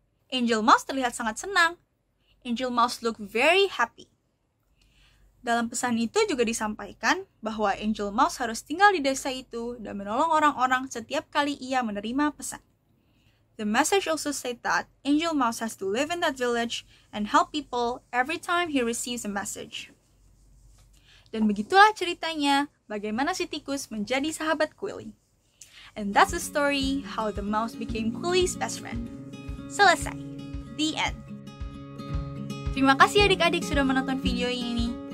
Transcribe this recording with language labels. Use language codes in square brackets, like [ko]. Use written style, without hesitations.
[id] Angel Mouse terlihat sangat senang. [en] Angel Mouse looked very happy. [id] Dalam pesan itu juga disampaikan bahwa Angel Mouse harus tinggal di desa itu dan menolong orang-orang setiap kali ia menerima pesan. [en] The message also said that Angel Mouse has to live in that village and help people every time he receives a message. [id] Dan begitulah ceritanya bagaimana si tikus menjadi sahabat Quilly. [en] And that's the story how the mouse became Quilly's best friend. [id] Selesai. [en] The end. [id] Terima kasih adik-adik sudah menonton video ini.